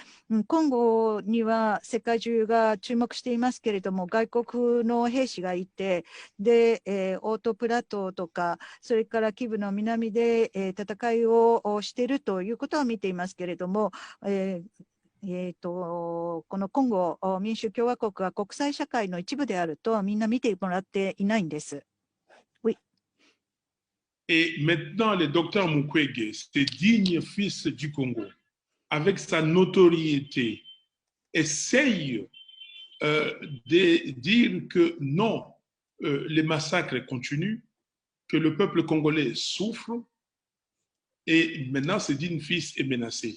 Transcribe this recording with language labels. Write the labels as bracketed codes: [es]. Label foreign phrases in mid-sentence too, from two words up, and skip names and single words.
[ja] コンゴには世界中が注目していますけれども、外国の兵士がいて、で、オートプラトーとか、それからキブの南で、戦いをしているということは見ていますけれども、このコンゴ民主共和国は国際社会の一部であるとみんな見てもらっていないんです。Oui. [fr] Et maintenant, le docteur Mukwege, ce digne fils du Congo, avec sa notoriété, essaye de dire que non, les massacres continuent, que le peuple congolais souffre, et maintenant, ce digne fils est menacé.